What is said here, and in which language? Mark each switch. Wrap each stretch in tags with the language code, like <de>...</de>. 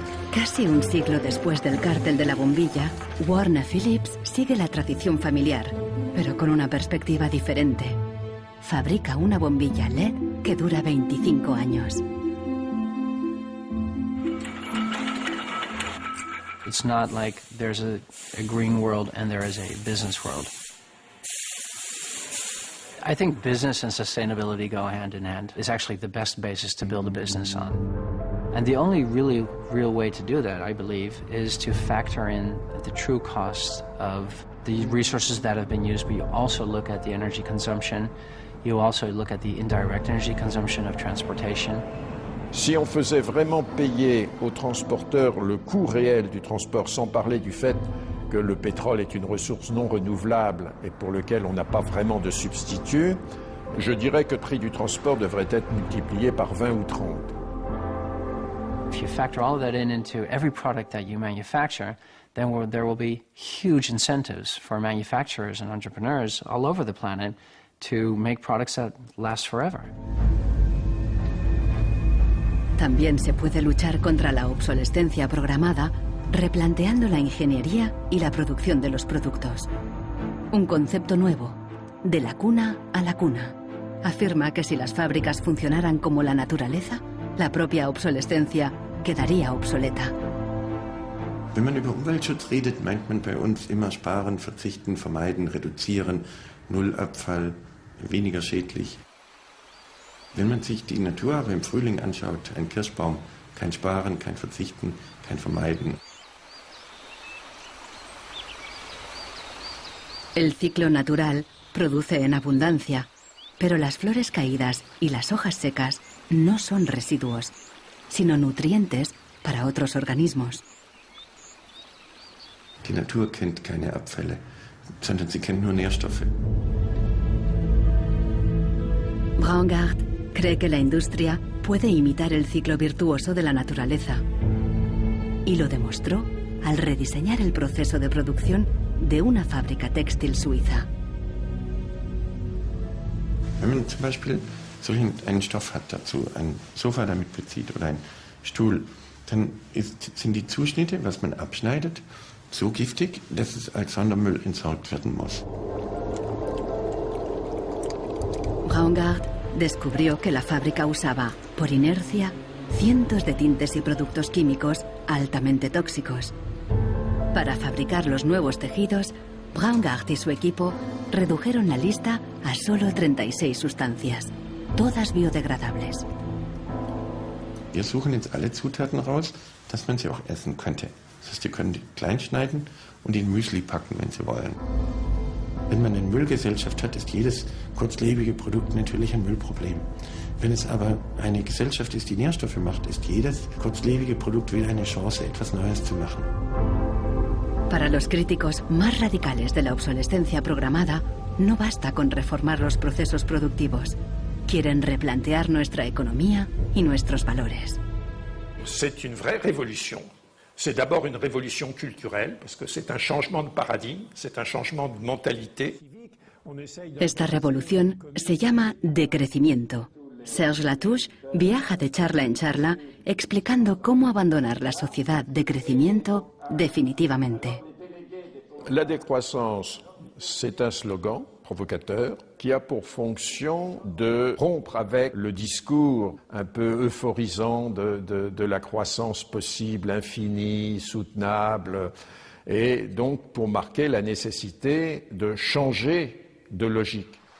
<es>Casi un siglo después del cártel de la bombilla, Warner Phillips sigue la tradición familiar, pero con una perspectiva diferente. Fabrica una bombilla LED que dura 25 años.</es> <en>It's not like there's a green world and there is a business world. I think business and sustainability go hand in hand. It's actually the best basis to build a business on. And the only really real way to do that, I believe, is to factor in the true cost of the resources that have been used, but you also look at the energy consumption, you also look at the indirect energy consumption of transportation.</en> <fr>Si on faisait vraiment payer aux transporteurs le coût réel du transport, sans parler du fait que le pétrole est une ressource non renouvelable et pour lequel on n'a pas vraiment de substitut, je dirais que le prix du transport devrait être multiplié par 20 ou 30.</fr> <en>If you factor all of that into every product that you manufacture, then there will be huge incentives for manufacturers and entrepreneurs all over the planet to make products that last forever.</en> <es>También se puede luchar contra la obsolescencia programada replanteando la ingeniería y la producción de los productos. Un concepto nuevo, de la cuna a la cuna. Afirma que si las fábricas funcionaran como la naturaleza, la propia obsolescencia quedaría obsoleta.</es> <de>Wenn man über Umweltschutz redet, meint man bei uns immer sparen, verzichten, vermeiden, reduzieren, Nullabfall, weniger schädlich. Wenn man sich die Natur aber im Frühling anschaut, ein Kirschbaum, kein Sparen, kein Verzichten, kein Vermeiden.</de> <es>El ciclo natural produce en abundancia, pero las flores caídas y las hojas secas no son residuos, sino nutrientes para otros organismos.</es> <de>Die Natur kennt keine Abfälle, sondern sie kennt nur Nährstoffe.</de> <es>Braungart cree que la industria puede imitar el ciclo virtuoso de la naturaleza. Y lo demostró al rediseñar el proceso de producción de una fábrica textil suiza.</es> <de>Wenn man zum Beispiel einen Stoff hat dazu, ein Sofa damit bezieht oder ein Stuhl, dann sind die Zuschnitte, was man abschneidet, so giftig, dass es als Sondermüll entsorgt werden muss.</de> <es>Braungart descubrió que la fábrica usaba, por inercia, cientos de tintes y productos químicos altamente tóxicos. Para fabricar los nuevos tejidos, Braungart y su equipo redujeron la lista a solo 36 sustancias, todas biodegradables.</es> <de>Wir suchen jetzt alle Zutaten raus, dass man sie auch essen könnte. Das heißt, Sie können die klein schneiden und in Müsli packen, wenn Sie wollen. Wenn man eine Müllgesellschaft hat, ist jedes kurzlebige Produkt natürlich ein Müllproblem. Wenn es aber eine Gesellschaft ist, die Nährstoffe macht, ist jedes kurzlebige Produkt wieder eine Chance, etwas Neues zu machen.</de> <es>Para los críticos más radicales de la obsolescencia programada, no basta con reformar los procesos productivos. Quieren replantear nuestra economía y nuestros valores.</es> <fr>C'est une vraie révolution. C'est d'abord une révolution culturelle, parce que c'est un changement de paradigme, c'est un changement de mentalité.</fr> <es>Esta revolución se llama decrecimiento. Serge Latouche viaja de charla en charla explicando cómo abandonar la sociedad de crecimiento definitivamente.</es> <fr>La décroissance, c'est un slogan provocateur qui a pour fonction de rompre avec le discours un peu euphorisant de la croissance possible, infinie, soutenable, et donc pour marquer la nécessité de changer de logique.</fr>